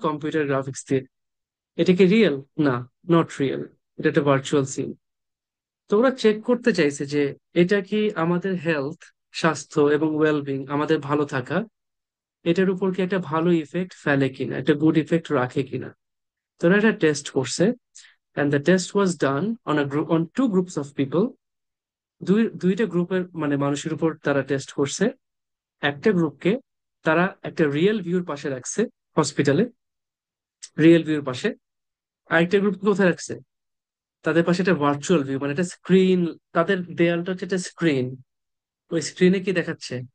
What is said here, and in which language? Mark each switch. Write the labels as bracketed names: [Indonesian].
[Bangla] Computer graphics দিয়ে। এটা কি রিয়েল? না, [English] Not real. [Bangla] এটা একটা ভার্চুয়াল সিন। তো ওরা চেক করতে চাইছে যে এটা কি আমাদের হেলথ, স্বাস্থ্য এবং ওয়েলবিং, আমাদের ভালো থাকা, এটার উপর কি একটা ভালো ইফেক্ট ফেলে কিনা, একটা গুড ইফেক্ট রাখে কিনা। তো ওরা একটা টেস্ট করছে, [English] and the test was done on a group, on two groups of people. [Bangla] দুইটা গ্রুপের মানে মানুষের উপর তারা টেস্ট করছে। একটা গ্রুপকে তারা একটা রিয়েল ভিউর পাশে রাখছে, হসপিটালে, রিয়েল ভিউর পাশে। আরেকটা গ্রুপকে কোথায় রাখছে? তাদের পাশে একটা ভার্চুয়াল ভিউ, মানে একটা স্ক্রিন। তাদের দেয়ালটা হচ্ছে একটা স্ক্রিন, ওই স্ক্রিনে কি দেখাচ্ছে?